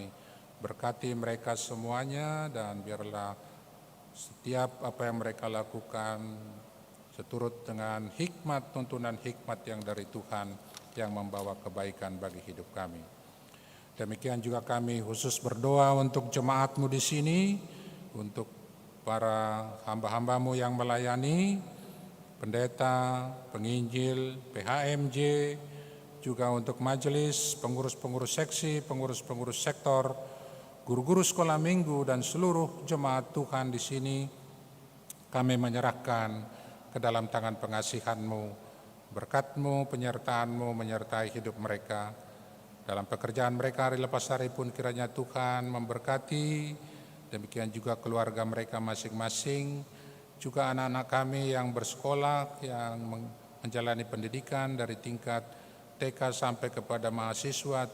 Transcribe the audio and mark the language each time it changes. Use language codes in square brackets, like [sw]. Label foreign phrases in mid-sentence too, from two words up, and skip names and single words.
[id] Berkati mereka semuanya, dan biarlah setiap apa yang mereka lakukan seturut dengan hikmat, tuntunan hikmat yang dari Tuhan yang membawa kebaikan bagi hidup kami. Demikian juga kami khusus berdoa untuk jemaat-Mu di sini, untuk para hamba-hamba-Mu yang melayani, pendeta, penginjil, PHMJ, juga untuk majelis, pengurus-pengurus seksi, pengurus-pengurus sektor, guru-guru sekolah minggu, dan seluruh jemaat Tuhan di sini. Kami menyerahkan ke dalam tangan pengasihan-Mu, berkat-Mu, penyertaan-Mu menyertai hidup mereka. Dalam pekerjaan mereka hari lepas hari pun kiranya Tuhan memberkati, demikian juga keluarga mereka masing-masing, juga anak-anak kami yang bersekolah, yang menjalani pendidikan dari tingkat TK sampai kepada mahasiswa.